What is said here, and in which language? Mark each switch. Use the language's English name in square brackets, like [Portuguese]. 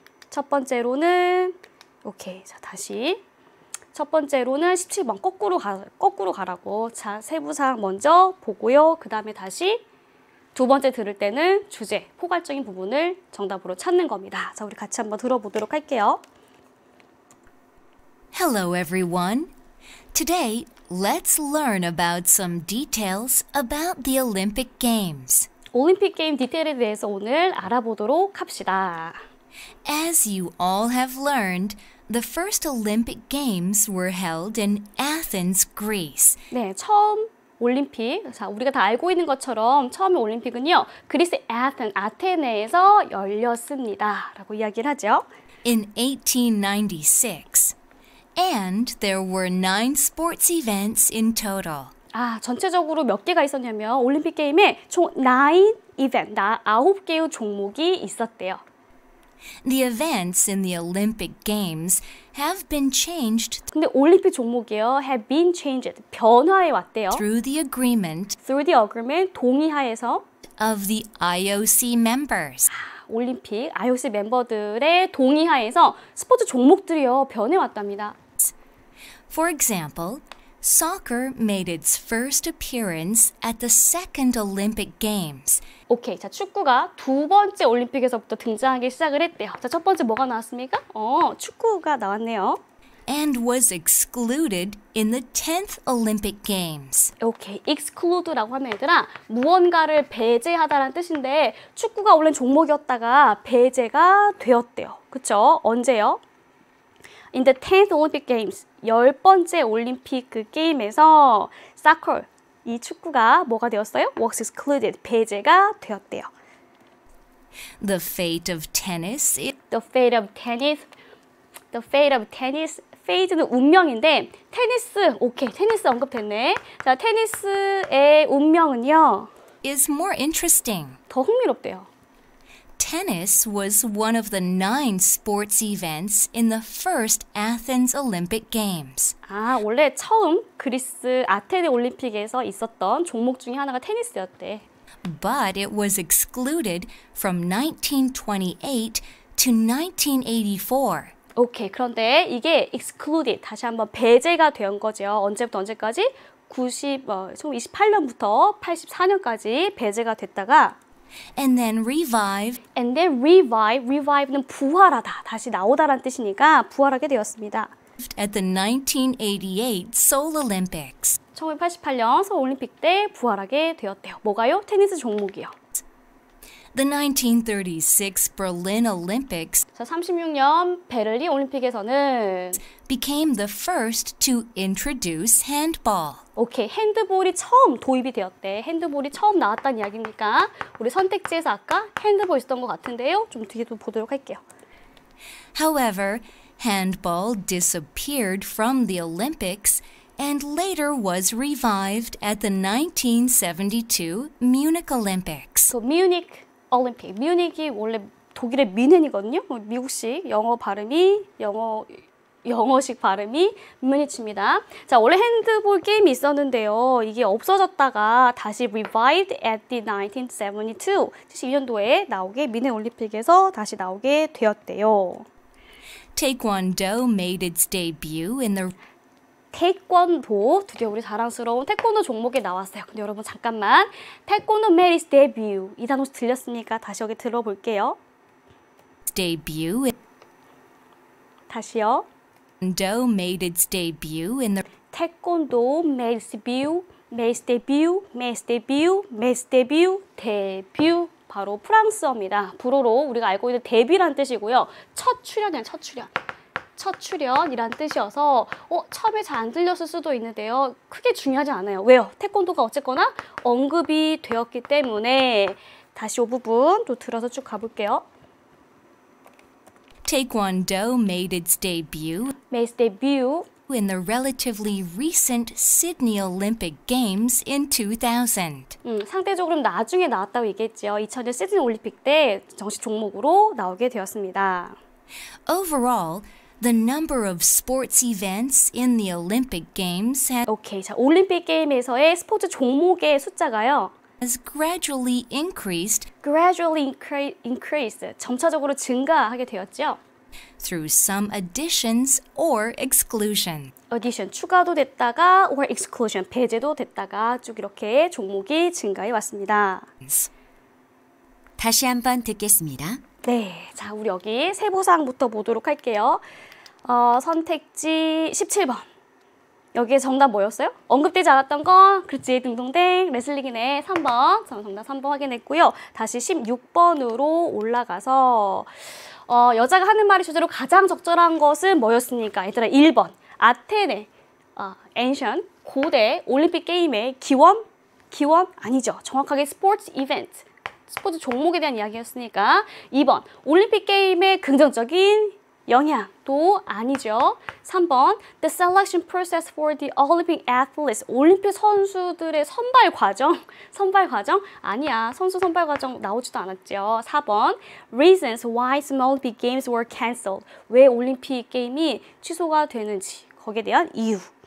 [Korean] 첫 번째로는 오케이. 자, 다시 첫 번째로는 17번 거꾸로 가라고. 자, 세부사항 먼저 보고요. 그 다음에 다시 두 번째 들을 때는 주제, 포괄적인 부분을 정답으로 찾는 겁니다. 자, 우리 같이 한번 들어보도록 할게요. [English] Hello, everyone. Today, let's learn about some details about the Olympic Games. [Korean] 올림픽 게임 디테일에 대해서 오늘 알아보도록 합시다. [English] As you all have learned, the first Olympic Games were held in Athens, Greece. [Korean] 네, 처음 올림픽, 자, 우리가 다 알고 있는 것처럼 처음에 올림픽은요, 그리스 아테네에서 열렸습니다. 라고 이야기를 하죠. [English] In 1896. And there were 9 sports events in total. [Korean] 전체적으로 몇 개가 있었냐면 올림픽 게임에 총 9 이벤트, 9개의 종목이 있었대요. [English] The events in the Olympic Games have been changed [Korean] 근데 올림픽 종목이요, [English] have been changed, [Korean] 변화해 왔대요. [English] through the agreement Through the agreement, [Korean] 동의하에서 [English] of the IOC members. [Korean] 올림픽 IOC 멤버들의 동의하에서 스포츠 종목들이요, 변해 왔답니다. [English] For example, soccer made its first appearance at the second Olympic Games. [Korean] 오케이, 자, 축구가 두 번째 올림픽에서부터 등장하기 시작을 했대요. 자, 첫 번째 뭐가 나왔습니까? 축구가 나왔네요. [English] And was excluded in the 10th Olympic Games. [Korean] 오케이, exclude라고 하면 얘들아 무언가를 배제하다라는 뜻인데 축구가 원래 종목이었다가 배제가 되었대요. 그쵸? 언제요? [English] In the 10th Olympic Games, [Korean] 10번째 올림픽 그 게임에서 soccer, 이 축구가 뭐가 되었어요? [English] Was excluded, [Korean] 배제가 되었대요. [English] The fate of tennis is The fate of tennis. The fate of tennis. [Korean] fate는 운명인데 테니스, 오케이, 테니스 언급됐네. 자, 테니스의 운명은요. [English] more interesting. [Korean] 더 흥미롭대요. [English] Tennis was one of the 9 sports events in the first Athens Olympic Games. [Korean] 아, 원래 처음 그리스 아테네 올림픽에서 있었던 종목 중에 하나가 테니스였대. [English] But it was excluded from 1928 to 1984. [Korean] 오케이, 그런데 이게 excluded, 다시 한번 배제가 된 거죠. 언제부터 언제까지? 1928년부터 84년까지 배제가 됐다가 [English] And then revived and then revive [Korean] 는 부활하다, 다시 나오다라는 뜻이니까 부활하게 되었습니다. [English] at the 1988 Seoul Olympics. [Korean] 1988년 서울 올림픽 때 부활하게 되었대요. 뭐가요? 테니스 종목이요. [English] The 1936 Berlin Olympics [Korean] 자, 36년 베를린 올림픽에서는 [English] became the first to introduce handball. [Korean] 오케이, 핸드볼이 처음 도입이 되었대. 핸드볼이 처음 나왔다는 이야기니까 우리 선택지에서 아까 핸드볼 있었던 것 같은데요. 좀 뒤에도 보도록 할게요. [English] However, handball disappeared from the Olympics and later was revived at the 1972 Munich Olympics. [Korean] 또 뮤닉 올림픽. 뮤닉이 원래 독일의 뮌헨이거든요. 미국식 영어 발음이 영어식 발음이 뮤니치입니다. 자, 원래 핸드볼 게임이 있었는데요. 이게 없어졌다가 다시 [English] revived at the 1972, [Korean] 72년도에 나오게 뮌헨 올림픽에서 다시 나오게 되었대요. [English] Taekwondo made its debut in the [Korean] 태권도, 드디어 우리 자랑스러운 태권도 종목에 나왔어요. 근데 여러분 잠깐만, 태권도 [English] made its debut, [Korean] 이 단어 들렸으니까 다시 여기 들어볼게요. [English] debut [Korean] 다시요. [English] Taekwondo made its debut in the 태권도 made its debut, made its debut, made its debut, made its debut, 데뷔. [Korean] 바로 프랑스어입니다. 불어로 우리가 알고 있는 데뷔란 뜻이고요. 첫 출연이야, 첫 출연. 첫 출연이란 뜻이어서 처음에 잘 안 들렸을 수도 있는데요. 크게 중요하지 않아요. 왜요? 태권도가 어쨌거나 언급이 되었기 때문에 다시 이 부분 또 들어서 쭉 가볼게요. [English] Taekwondo made its debut made its debut in the relatively recent Sydney Olympic Games in 2000. [Korean] 상대적으로 나중에 나왔다고 얘기했죠. 2000년 시드니 올림픽 때 정식 종목으로 나오게 되었습니다. [English] Overall, the number of sports events in the Olympic Games [Korean] 오케이, 자, 올림픽 게임에서의 스포츠 종목의 숫자가요. [English] has gradually increased gradually increased, [Korean] 점차적으로 증가하게 되었죠. [English] through some additions or exclusions. [Korean] addition, 추가도 됐다가 or exclusion, 배제도 됐다가 쭉 이렇게 종목이 증가해 왔습니다. 다시 한번 듣겠습니다. 네, 자, 우리 여기 세부사항부터 보도록 할게요. 선택지 17번. 여기에 정답 뭐였어요? 언급되지 않았던 건 그렇지, 딩동댕, 레슬링이네. 3번. 저는 정답 3번 확인했고요. 다시 16번으로 올라가서 여자가 하는 말이 주제로 가장 적절한 것은 뭐였습니까? 얘들아, 1번. 아테네, ancient, 고대 올림픽 게임의 기원 아니죠. 정확하게 스포츠 이벤트, 스포츠 종목에 대한 이야기였으니까 2번. 올림픽 게임의 긍정적인 영향도 아니죠. 3번. [English] The selection process for the Olympic athletes. [Korean] 올림픽 선수들의 선발 과정 아니야. 선수 선발 과정 나오지도 않았죠. 4번. [English] Reasons why some Olympic games were cancelled. [Korean] 왜 올림픽 게임이 취소가 되는지, 거기에 대한 이유.